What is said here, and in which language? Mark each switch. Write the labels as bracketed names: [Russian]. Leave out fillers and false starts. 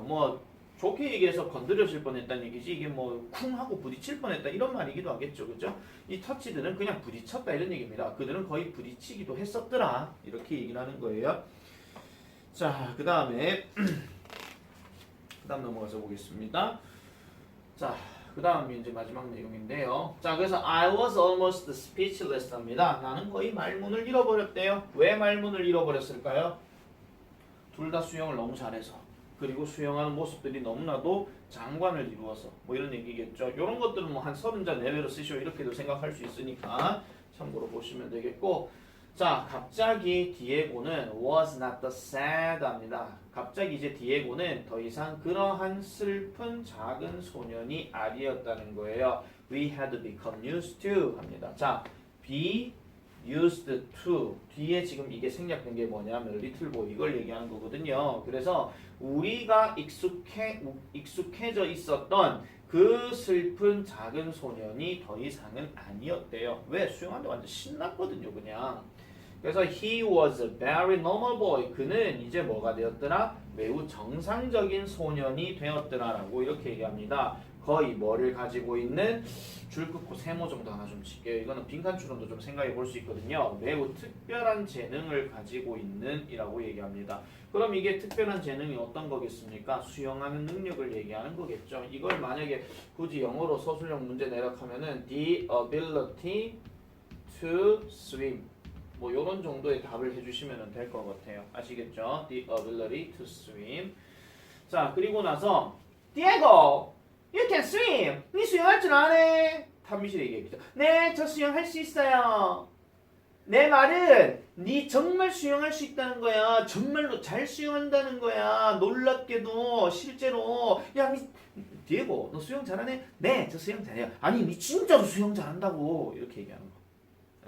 [Korean] 뭐 좋게 얘기해서 건드려질 뻔했다는 얘기지 이게 뭐 쿵 하고 부딪힐 뻔했다 이런 말이기도 하겠죠. 그죠? 이 터치들은 그냥 부딪혔다 이런 얘기입니다. 그들은 거의 부딪히기도 했었더라 이렇게 얘기를 하는 거예요. 자, 그 다음에 넘어가서 보겠습니다. 자, 그 다음이 이제 마지막 내용인데요. 자, 그래서 [English] I was almost speechless [Korean] 합니다. 나는 거의 말문을 잃어버렸대요. 왜 말문을 잃어버렸을까요? 둘 다 수영을 너무 잘해서 그리고 수영하는 모습들이 너무나도 장관을 이루어서 뭐 이런 얘기겠죠. 이런 것들은 뭐 한 30자 내외로 쓰시오 이렇게도 생각할 수 있으니까 참고로 보시면 되겠고 자, 갑자기 디에고는 [English] was not the sad [Korean] 합니다. 갑자기 이제 디에고는 더 이상 그러한 슬픈 작은 소년이 아니었다는 거예요. [English] We had become used to [Korean] 합니다. 자, be [English] used to [Korean] 뒤에 지금 이게 생략된 게 뭐냐면 [English] little boy [Korean] 이걸 얘기하는 거거든요. 그래서 우리가 익숙해져 있었던 그 슬픈 작은 소년이 더 이상은 아니었대요. 왜? 수영하는데 완전 신났거든요, 그냥. 그래서 [English] he was a very normal boy. [Korean] 그는 이제 뭐가 되었더라? 매우 정상적인 소년이 되었더라라고 이렇게 얘기합니다. 거의 뭐를 가지고 있는 줄 긋고 세모 정도 하나 좀 칠게요. 이거는 빈칸 추론도 좀 생각해 볼 수 있거든요. 매우 특별한 재능을 가지고 있는 이라고 얘기합니다. 그럼 이게 특별한 재능이 어떤 거겠습니까? 수영하는 능력을 얘기하는 거겠죠. 이걸 만약에 굳이 영어로 서술형 문제 내락하면은 [English] the ability to swim [Korean] 뭐 요런 정도의 답을 해주시면 될 것 같아요. 아시겠죠? [English] The ability to swim. [Korean] 자, 그리고 나서 [English] Diego, you can swim. [Korean] 네 수영할 줄 아네. 탐미실 얘기했죠. 네, 저 수영할 수 있어요. 내 말은 네 정말 수영할 수 있다는 거야. 정말로 잘 수영한다는 거야. 놀랍게도 실제로 야, 디에고, 너 수영 잘하네? 네, 저 수영 잘해요. 아니, 네 진짜로 수영 잘한다고 이렇게 얘기하는 거.